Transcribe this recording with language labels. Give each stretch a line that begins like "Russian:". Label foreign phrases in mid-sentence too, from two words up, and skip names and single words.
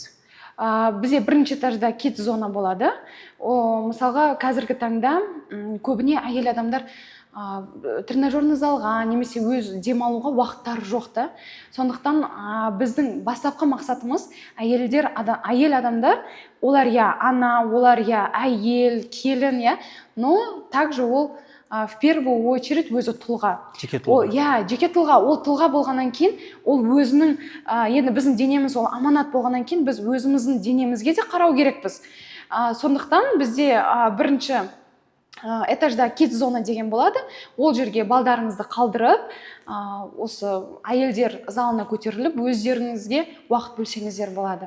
Kazakh: Бізде бірінші этажда кидс зона болады. Мысалға қазіргі таңда көбіне әйел адамдар тренажерный залға немесе өз демалуға уақыттары жоқ та. Сондықтан біздің бастапқы мақсатымыз әйел адамдар, олар ана, олар әйел, келін,
Russian: но также
Kazakh: ол
Russian: в первую очередь
Kazakh: өзі тұлға. Жеке тұлға. Жеке тұлға. Ол тұлға болғаннан кейін, ол өзінің, енді біздің денеміз ол аманат болғаннан кейін, біз өзіміздің денемізге де қарау керекпіз. Сондықтан бізде бірінші этажда кидс зона деген болады. Ол жерге балдарыңызды қалдырып, осы әйелдер залына көтеріліп, өздеріңізге уақыт бөлсеңіздер болады.